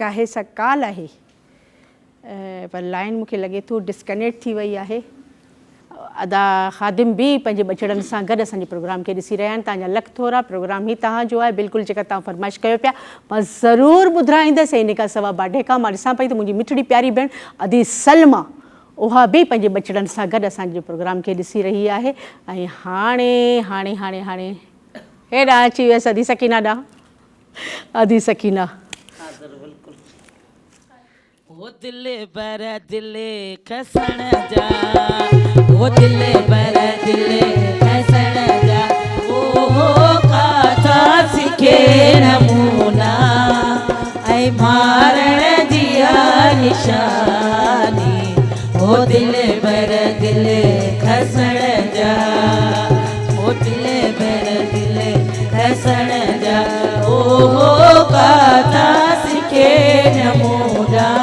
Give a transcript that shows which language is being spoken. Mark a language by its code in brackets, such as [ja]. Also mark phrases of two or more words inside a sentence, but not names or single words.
[sd] आहे सा कॉल आहे पर लाइन मूंखे लॻे थो डिस्कनेक्ट थी वई आहे अदा ख़ादिम बि पंहिंजे ॿचिड़नि सां गॾु असांजे प्रोग्राम खे ॾिसी रहिया आहिनि तव्हांजा लख थोरा प्रोग्राम ई तव्हांजो आहे बिल्कुलु जेका तव्हां फरमाइश कयो पिया मां ज़रूरु ॿुधाईंदसि इन खां सवाइ बाडेका मां ॾिसां पई त मुंहिंजी मिठड़ी प्यारी भेण अदी सलमा उहा बि पंहिंजे ॿचिड़नि सां गॾु असांजे प्रोग्राम खे ॾिसी रही आहे ऐं हाणे हाणे हाणे हाणे हेॾां अची वियसि अदी सकीना ॾांहुं अदी सकीना ओ दिले बर दिले खसण जा ओ दिले बर दिले खसण जा ओ काथा सिखे नमूना ऐं मारण जी निशानी ओ दिले बर दिले खसण जा ओ दिले बर दिले खसण जा ओ काथा सिखे नमूना